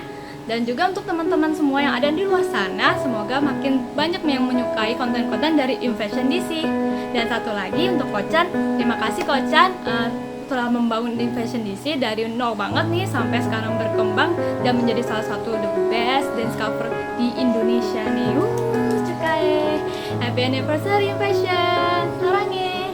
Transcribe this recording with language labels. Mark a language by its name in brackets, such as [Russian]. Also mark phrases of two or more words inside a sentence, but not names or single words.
[Indonesian] Dan juga untuk teman-teman semua yang ada di luar sana, semoga makin banyak yang menyukai konten-konten dari Invasion DC. Dan satu lagi untuk Kocan, terima kasih Kocan telah membangun Invasion DC dari nol banget nih sampai sekarang berkembang dan menjadi salah satu [English] the best dance cover [Indonesian] di Indonesia nih. [English] Cukai. Happy anniversary Invasion. Sarangi.